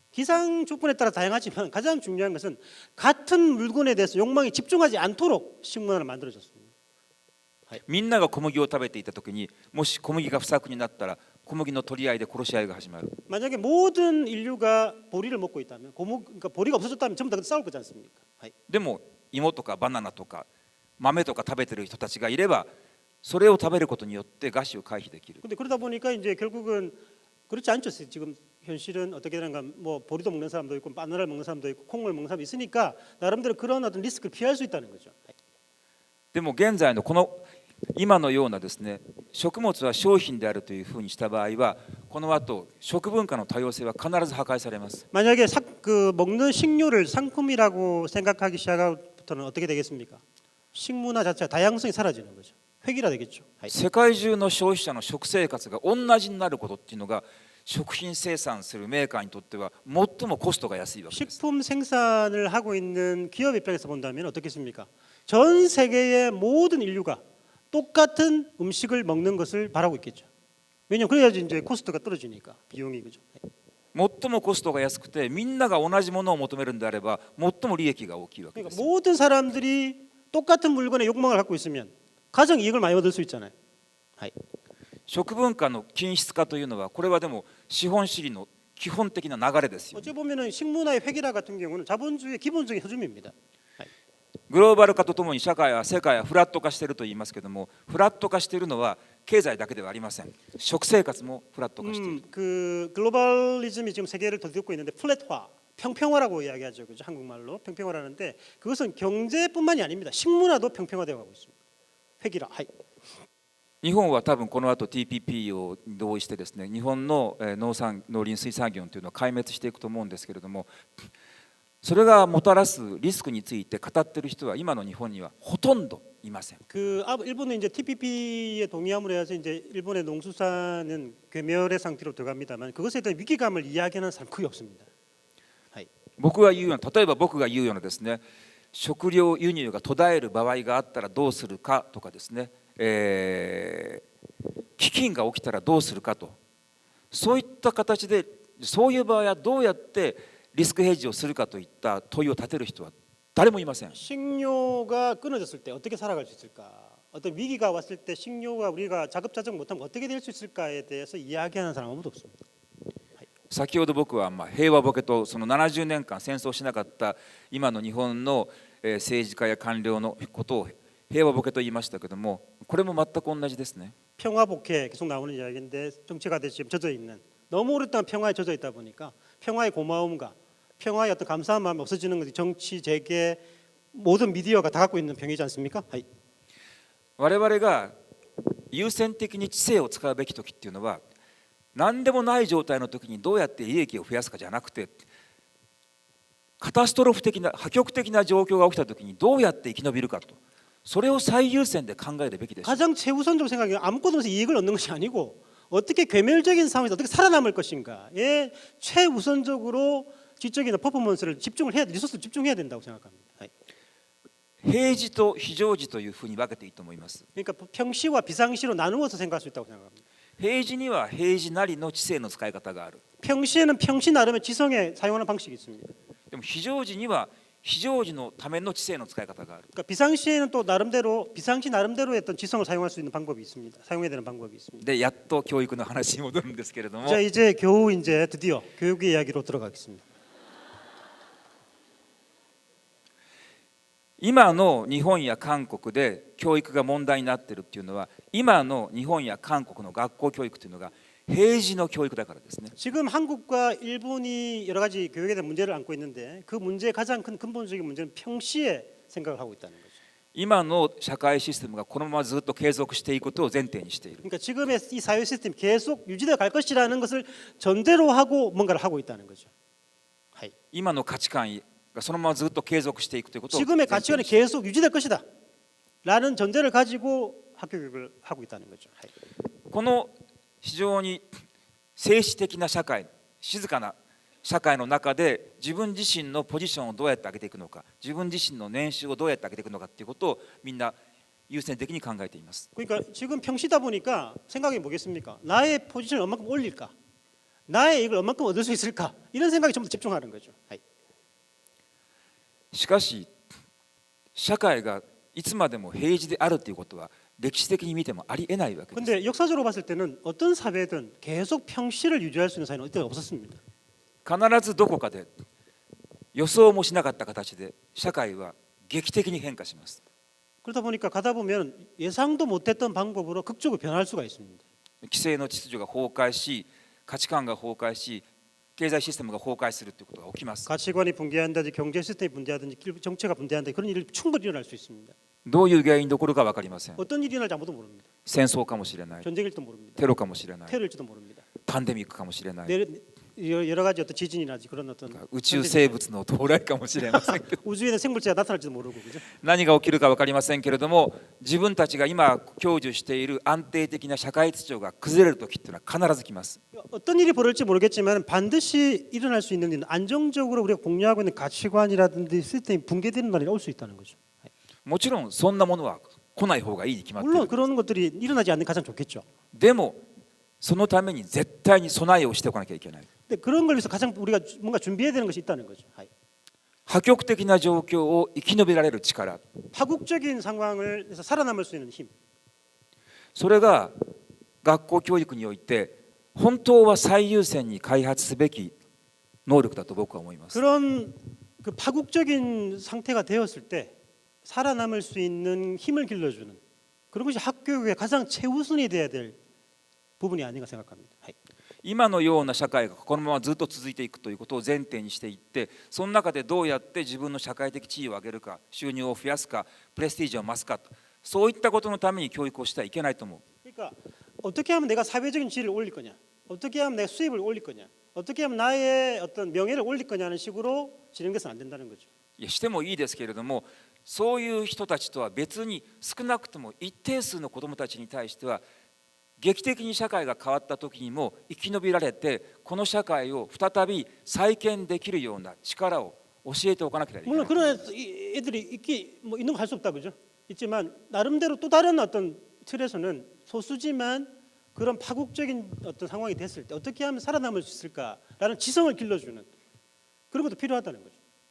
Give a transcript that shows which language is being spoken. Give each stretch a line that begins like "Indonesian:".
Korean: 기상 조건에 따라 다양하지만 가장 중요한 것은 같은 물건에 대해서 욕망이 집중하지 않도록 식문화를 만들어졌습니다.
Japanese: みんなが小麦を食べていた時にもし小麦が不作になったら小麦の取り合いで殺し合いが始まる。
Korean: 만약에 모든 인류가 보리를 먹고 있다면 그러니까 보리가 없어졌다면 전부 다 싸울 거지 않습니까?
Japanese: でも芋とかバナナとか豆とか食べてる人たちがいればそれを食べることによって餓死を回避できる。
Korean: 근데 그러다 보니까 이제 결국은 그렇지 않죠. 지금 현실은 어떻게 되는가 뭐 보리도 먹는 사람도 있고 바나나를 먹는 사람도 있고 콩을 먹는 사람도 있으니까 나름대로 그런 어떤 리스크를 피할 수 있다는 거죠.
Japanese: でも現在のこの今のようなですね、食物は商品であるというふうにした場合はこの後食文化の多様性は必ず破壊されます。
Korean: 만약에 그 먹는 식료를 상품이라고 생각하기 시작부터는 어떻게 되겠습니까? 식문화 자체가 다양성이 사라지는 거죠. 획일화되겠죠.
Japanese: 世界中の消費者の食生活が同じになることっていうのが食品生産するメーカーにとっては最もコストが安いわけです。
Korean: 식품 생산을 하고 있는 기업 입장에서 본다면 어떻겠습니까? 전 세계의 모든 인류가 똑같은 음식을 먹는 것을 바라고 있겠죠. 왜냐면 그래야지 이제 코스트가 떨어지니까 비용이 그죠.
Japanese: 最もコストが安くてみんなが同じものを求めるんであれば最も利益が大きいわけで
Korean: 그러니까
Japanese: す。
Korean: 모든 사람들이 똑같은 물건에 욕망을 갖고 있으면 가장 이익을 많이 얻을 수 있잖아요.
Japanese: 食文化の均質化というのはこれはでも資本主義の基本的な流れですよ。
Korean: 어찌 보면은 식문화의 획일화 같은 경우는 자본주의의 기본적인 흐름입니다.
Japanese: グローバル化とともに世界はフラット化していると言いますけども、フラット化しているのは経済だけではありません。食生活もフラット化している。
Korean: 그 글로벌리즘이 지금 세계를 덮고 있는데 플랫화, 평평화라고 이야기하죠. 그죠? 한국말로 평평화라는데 그것은 경제뿐만이 아닙니다. 식문화도 평평화되어 가고 있습니다. 획일화.
Japanese: 日本は多分この後 TPP を同意してですね、日本の農林水産業というのは壊滅していくと思うんですけれども、それがもたらすリスクについて語っている人は今の日本にはほとんどいません。
Korean: 그 일본은 이제 TPP에 동의함으로 해서 이제 일본의 농수산은 괴멸의 상태로 들어갑니다만 그것에 대한 위기감을 이야기하는 사람 거의 없습니다.
Japanese: 僕が言うような、例えば僕が言うようなですね、食料輸入が途絶える場合があったらどうするかとかですね、飢饉が起きたらどうするかと、そういった形でそういう場合はどうやってリスクヘッジをするかといった問いを立てる人は誰もいません。
Korean: 식료가 끊어졌을 때 어떻게 살아갈 수 있을까? 어떤 위기가 왔을 때 식료가 우리가 자급자족 못하면 어떻게 될 수 있을까에 대해서 이야기하는 사람 아무도 없습니다.
Japanese: 先ほど僕は平和ボケとその70年間戦争しなかった今の日本の政治家や官僚のことを平和ボケと言いましたけども、これも全く同じですね。
Korean: 평화 복회 계속 나오는 이야기인데 정치가들이 지금 젖어 있는 너무 오랫동안 평화에 젖어 있다 보니까 평화의 고마움과 평화의 어떤 감사한 마음이 없어지는 것이 정치, 재계 모든 미디어가 다 갖고 있는 병이지 않습니까?
Japanese: 我々が優先的に知性を使うべき時っていうのは何でもない状態の時にどうやって利益を増やすかじゃなくて、カタストロフ的な破局的な状況が起きた時にどうやって生き延びるかと、それを最優先で考えるべきです。
Korean: 가장 최우선적으로 생각해 아무것도 없이 이익을 얻는 것이 아니고 어떻게 괴멸적인 상황에서 어떻게 살아남을 것인가에 최우선적으로 지적이나 퍼포먼스를 집중을 해야 리소스를 집중해야 된다고 생각합니다.
Japanese: 平時と非常時というふうに分けていいと思います。
Korean: 그러니까 평시와 비상시로 나누어서 생각할 수 있다고 생각합니다.
Japanese: 平時には平時なりの知性の使い方がある。
Korean: 평시에는 평시 나름의 지성에 사용하는 방식이 있습니다.
Japanese: でも非常時には非常時のための知性の使い方がある。
Korean: 그러니까 비상시에는 또 나름대로 비상시 나름대로의 어떤 지성을 사용할 수 있는 방법이 있습니다. 사용해야 되는 방법이 있습니다.
Japanese: でやっと教育の話に戻るんですけれども、
Korean: 자 이제 겨우 이제 드디어 교육의 이야기로 들어가겠습니다.
Japanese: 今の日本や韓国で教育が問題になっているっていうのは、今の日本や韓国の学校教育というのが平時の教育だからですね。
Korean: 지금 한국과 일본이 여러 가지 교육에 대한 문제를 안고 있는데 그 문제의 가장 큰 근본적인 문제는 평시에 생각을 하고 있다는 거죠.
Japanese: 今の社会システムがこのままずっと継続していくことを前提にしている。
Korean: 그러니까 지금의 이 사회 시스템이 계속 유지되어 갈 것이라는 것을 전제로 하고 뭔가를 하고 있다는 거죠.
Japanese: 今の価値観がそのままずっと継続していくということを前
Korean: 지금의
Japanese: 提にしている。
Korean: 계속 유지될 것이다. 라는 전제를 가지고 학교 교육을 하고 있다는 거죠.
Japanese: この非常に静止的な社会、静かな社会の中で自分自身のポジションをどうやって上げていくのか、自分自身の年収をどうやって上げていくのかということをみんな優先的に考えています。
Korean: 그러니까 지금 평시다 보니까 생각이 뭐겠습니까? 나의 포지션을 얼마큼 올릴까? 나의 이익을 얼마큼 얻을 수 있을까? 이런 생각이 전부 집중하는 거죠.
Japanese: しかし社会がいつまでも平時であるということは歴史的に見てもありえないわけです。
Korean: 근데 역사적으로 봤을 때는 어떤 사회든 계속 평시를 유지할 수 있는 사회는 어디 없었습니다.
Japanese: 必ずどこかで予想もしなかった形で社会は劇的に変化します。
Korean: 그러다 보니까 가다 보면 예상도 못했던 방법으로 극적으로 변할 수가 있습니다.
Japanese: 規制の秩序が崩壊し、価値観が崩壊し、経済システムが崩壊するということが起きます。
Korean: 가치관이 붕괴한다든지 경제 시스템이 붕괴하든지 정체가 붕괴한다 그런 일이 충분히 일어날 수 있습니다.
Japanese: どういう原因どころか分かりません。
Korean: 어떤 일이 일어날지 아무도 모릅니다.
Japanese: 戦争かもしれない、
Korean: 전쟁일지도 모릅니다.
Japanese: テロかもしれない、
Korean: 테러일지도 모릅니다.
Japanese: パンデミックかもしれない、
Korean: 여러 가지 어떤 지진이라든지 그런 어떤
Japanese: 宇宙生物の到来かもしれませんけど
Korean: 우주에는 생물체가 나타날지도 모르고 그죠?
Japanese: 何が起きるか分かりませんけれども、自分たちが今享受している安定的な社会秩序が崩れる時っていうのは必ず来ます。
Korean: 어떤 일이 벌어질지 모르겠지만 반드시 일어날 수 있는 일은 안정적으로 우리가 공유하고 있는 가치관이라든지 시스템이 붕괴되는 날이 올 수 있다는 거죠.
Japanese: もちろんそんなものは来ない方がいいに決まってい
Korean: 물론 그런 것들이 일어나지 않는 게 가장 좋겠죠.
Japanese: でもそのために絶対に備えをしておかなきゃいけない。
Korean: 근데 그런 걸 위해서 가장 우리가 뭔가 준비해야 되는 것이 있다는 거죠.
Japanese: 破極的な状況を生き延びられる力、
Korean: 파국적인 상황을 해서 살아남을 수 있는 힘.
Japanese: それが学校教育において本当は最優先に開発すべき能力だと僕は思います。
Korean: 그런 그 파국적인 상태가 되었을 때 살아남을 수 있는 힘을 길러주는 그런 것이 학교의 가장 최우선이 돼야 될 부분이 아닌가 생각합니다.
Japanese: 今のような社会がこのままずっと続いていくということを前提にしていって、その中でどうやって自分の社会的地位を上げるか、収入を増やすか、プレスティージを増すかと、そういったことのために教育をしてはいけないと思う。
Korean: 그러니까 어떻게 하면 내가 사회적인 지위를 올릴 거냐, 어떻게 하면 내가 수입을 올릴 거냐, 어떻게 하면 나의 어떤 명예를 올릴 거냐는 식으로 진행돼서는 안 된다는 거죠.
Japanese: いやしてもいいですけれども、そういう人たちとは別に少なくとも一定数の子どもたちに対しては劇的に社会が変わった時にも生き延びられて、この社会を再び再建できるような力を教えておかなければいけない。
Korean: 물론 그런 애들이 있기 뭐 있는 거 할 수 없다 그죠? 있지만 나름대로 또 다른 어떤 틀에서는 소수지만 그런 파국적인 어떤 상황이 됐을 때 어떻게 하면 살아남을 수 있을까라는 지성을 길러주는 그런 것도 필요하다는 거죠.